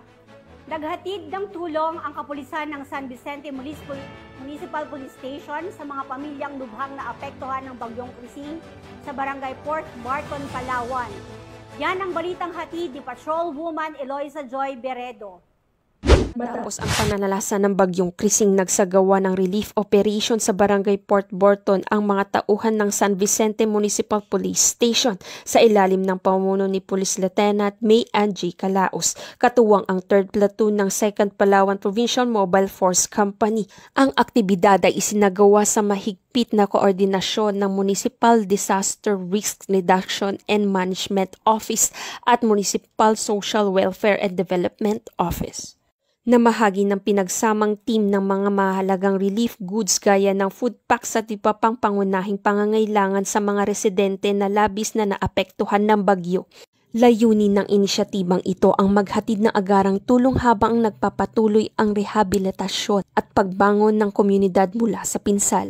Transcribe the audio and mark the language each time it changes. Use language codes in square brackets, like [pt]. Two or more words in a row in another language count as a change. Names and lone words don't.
[tl] Naghatid ng tulong ang kapulisan ng San Vicente Municipal Police Station sa mga pamilyang lubhang na apektuhan ng Bagyong Krising sa Barangay Port Barton, Palawan. Yan ang balitang hatid ni Patrolwoman Eloisa Joy Beredo. Matapos ang pananalasan ng Bagyong Krising, nagsagawa ng [en] relief operation [tl] sa Barangay Port Barton ang mga tauhan ng San Vicente Municipal Police Station sa ilalim ng pamuno ni Police Lieutenant May Angie Calaos, katuwang ang 3rd Platoon ng 2nd Palawan Provincial Mobile Force Company. Ang aktibidad ay isinagawa sa mahigpit na koordinasyon ng Municipal Disaster Risk Reduction and Management Office at Municipal Social Welfare and Development Office. Namahagi ng pinagsamang team ng mga mahalagang [en] relief goods [tl] gaya ng [en] food packs [tl] at iba pang pangunahing pangangailangan sa mga residente na labis na naapektuhan ng bagyo. Layunin ng inisyatibang ito ang maghatid ng agarang tulong habang nagpapatuloy ang rehabilitasyon at pagbangon ng komunidad mula sa pinsala.